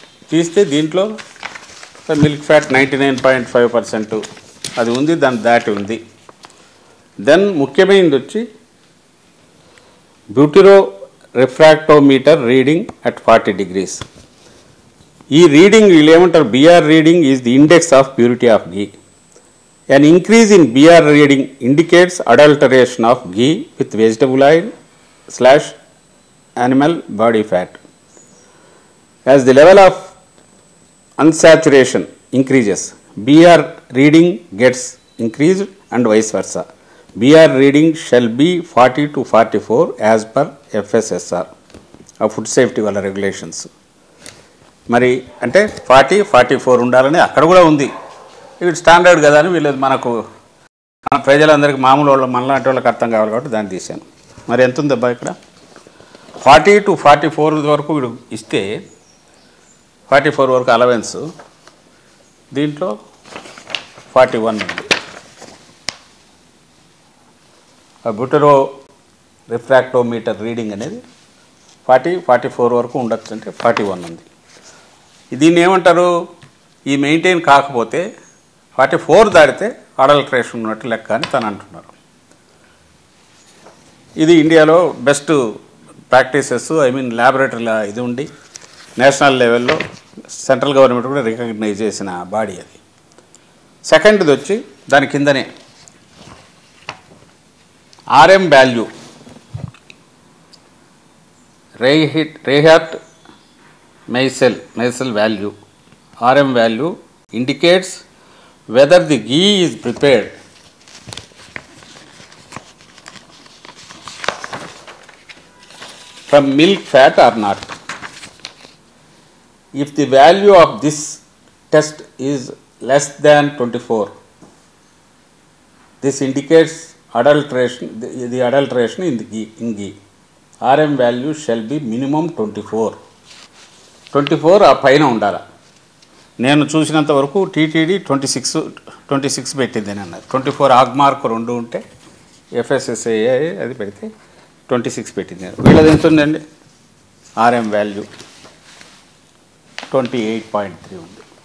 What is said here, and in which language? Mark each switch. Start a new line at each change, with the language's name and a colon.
Telugu: తీస్తే దీంట్లో milk fat 99.5% అది ఉంది, దాని దాటి ఉంది. దెన్ ముఖ్యమైనది వచ్చి బ్యూటిరో రిఫ్రాక్టోమీటర్ రీడింగ్ అట్ 40 degrees. ఈ రీడింగ్ వీళ్ళు ఏమంటారు,
English: BR reading is the index of purity of ghee. An increase in BR reading indicates adulteration of ghee with vegetable oil / animal body fat. As the level of unsaturation increases, BR reading gets increased and vice versa. BR reading shall be 40 to 44 as per FSSR, Food Safety Wala regulations.
Telugu: మరి అంటే 40-44 ఉండాలని అక్కడ కూడా ఉంది. ఇది standard కదా అని వీళ్ళు మనకు మన ప్రజలందరికీ మామూలు వాళ్ళు మనలాంటి వాళ్ళకి అర్థం కావాలి కాబట్టి దాన్ని తీశాను. మరి ఎంత ఉందబ్బా ఇక్కడ 40 to 44 వరకు వీడు ఇస్తే 44 వరకు అలవెన్స్, దీంట్లో 41 ఉంది. ఆ బ్యూటరో రిఫ్రాక్టోమీటర్ రీడింగ్ అనేది 40-44 వరకు ఉండొచ్చు, అంటే 41 ఉంది. దీన్ని ఏమంటారు, ఈ మెయింటైన్ కాకపోతే 44 దాటితే అడల్ట్రేషన్ ఉన్నట్టు లెక్క అని తను అంటున్నారు. ఇది ఇండియాలో బెస్ట్ ప్రాక్టీసెస్, ల్యాబొరేటరీలో ఇది ఉండి నేషనల్ లెవెల్లో సెంట్రల్ గవర్నమెంట్ కూడా రికగ్నైజ్ చేసిన బాడీ అది. సెకండ్ది వచ్చి దాని కిందనే RM value, రేహార్ట్ Meisel value. RM value indicates whether the ghee is prepared from milk fat or not. If the value of this test is less than 24, this indicates adulteration, the adulteration in ghee.
English: RM value shall be minimum 24
Telugu: ఆ పైన ఉండాలి. నేను చూసినంత వరకు TTD 26 పెట్టింది అని అన్నారు. 24 ఆగ్మార్క్ 2 ఉంటే FSSAI అది పెడితే 26 పెట్టింది. వీళ్ళది ఎంత ఉందండి, RM వాల్యూ 28.3 ఉంది.